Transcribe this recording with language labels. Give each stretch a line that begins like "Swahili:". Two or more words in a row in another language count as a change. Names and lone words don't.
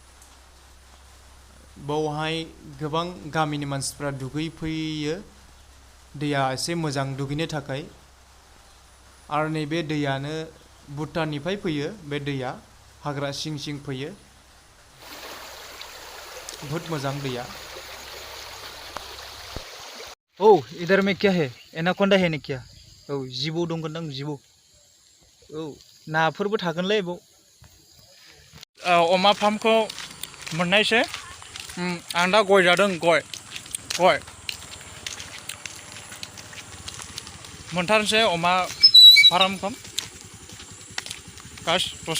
Bodo: बावहाय गोबां गामिनि मानसिफ्रा दुगैफैयो दैया एसे मोजां दुगैनो थाखाय आरो नैबे दैयानो भुटाननिफ्राय फैयो बे दैया हाग्रा सिं सिं फैयो बहुत मोजां दैया
Hindi: औ इधर में क्या है एनाकोंडा है ना क्या औ
Bodo: जिबौ दंगोनदां जिबौ औ नाफोरबो थागोनलै बाव अमा फार्मखौ मोननायसै आं दा गय जादों गय मोनथारनोसै अमा फार्मखौ गाइस दसे